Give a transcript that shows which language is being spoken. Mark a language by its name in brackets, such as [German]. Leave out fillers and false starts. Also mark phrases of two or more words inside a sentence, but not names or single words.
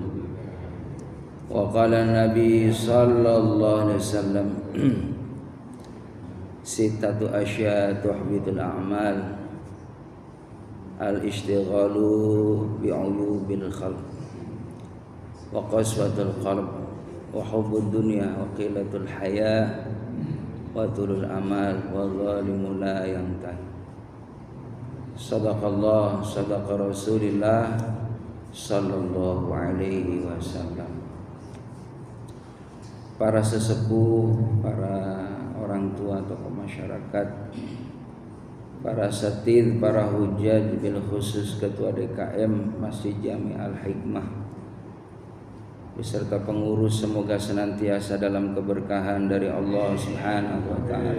[Arabic] وقال النبي صلى الله عليه وسلم ستة أشياء تحبط الأعمال الاشتغال بعيوب الخلق وقسوة القلب وحب الدنيا وقلة الحياء وطول الأمل وظالم لا ينتهي. صدق الله، صدق رسول الله صلى الله عليه وسلم. [Indonesian] Para sesepuh, para orang tua, tokoh masyarakat, para satid, para hujjaj, [Arabic] بالخصوص [Indonesian] ketua DKM Masjid Jami Al-Hikmah beserta pengurus, semoga senantiasa dalam keberkahan dari Allah [Arabic] سبحانه وتعالى.